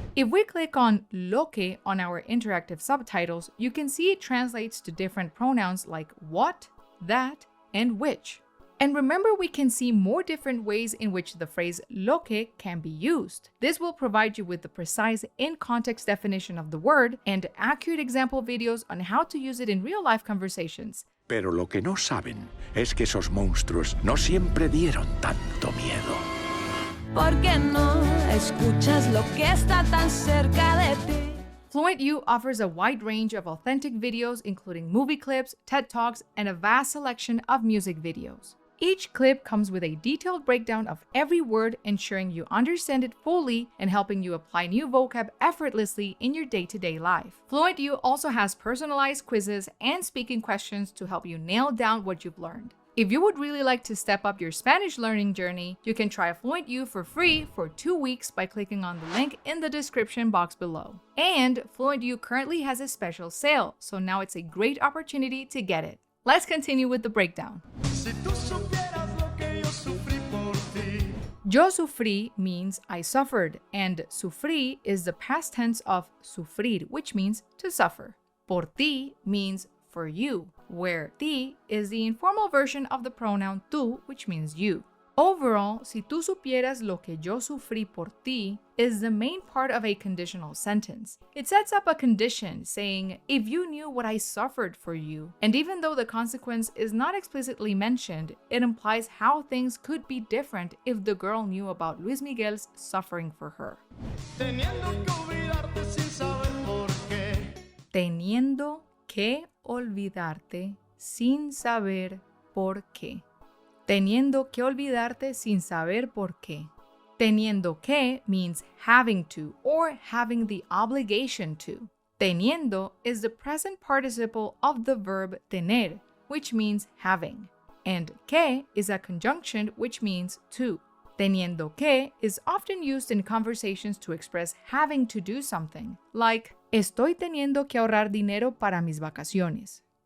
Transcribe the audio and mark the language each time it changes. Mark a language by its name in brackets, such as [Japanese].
[English] If we click on lo que on our interactive subtitles, you can see it translates to different pronouns like what, that, and which. And remember, we can see more different ways in which the phrase lo que can be used. This will provide you with the precise in-context definition of the word and accurate example videos on how to use it in real-life conversations. [Spanish] Pero lo que no saben es que esos monstruos no siempre dieron tanto miedo. ¿Por qué no escuchas lo que está tan cerca de ti? [English] FluentU offers a wide range of authentic videos, including movie clips, TED Talks, and a vast selection of music videos. Each clip comes with a detailed breakdown of every word, ensuring you understand it fully and helping you apply new vocab effortlessly in your day-to-day life. FluentU also has personalized quizzes and speaking questions to help you nail down what you've learned. If you would really like to step up your Spanish learning journey, you can try FluentU for free for 2 weeks by clicking on the link in the description box below. And FluentU currently has a special sale, so now it's a great opportunity to get it. Let's continue with the breakdown. [Spanish] Si tú supieras lo que yo sufrí por ti. Yo sufrí [English] means I suffered, and sufrí is the past tense of sufrir, which means to suffer. [Spanish] Por ti [English] means for you, where ti is the informal version of the pronoun tú, which means you. Overall, [Spanish] si tú supieras lo que yo sufrí por ti [English] is the main part of a conditional sentence. It sets up a condition saying, if you knew what I suffered for you, and even though the consequence is not explicitly mentioned, it implies how things could be different if the girl knew about Luis Miguel's suffering for her. [Spanish] Teniendo que olvidarte sin saber por qué. Teniendo que olvidarte sin saber por qué. Teniendo que olvidarte sin saber por qué. Teniendo que [English] means having to or having the obligation to. Teniendo is the present participle of the verb tener, which means having. And que is a conjunction which means to. [Spanish] Teniendo que [English] is often used in conversations to express having to do something, like [Spanish] estoy teniendo que ahorrar dinero para mis vacaciones.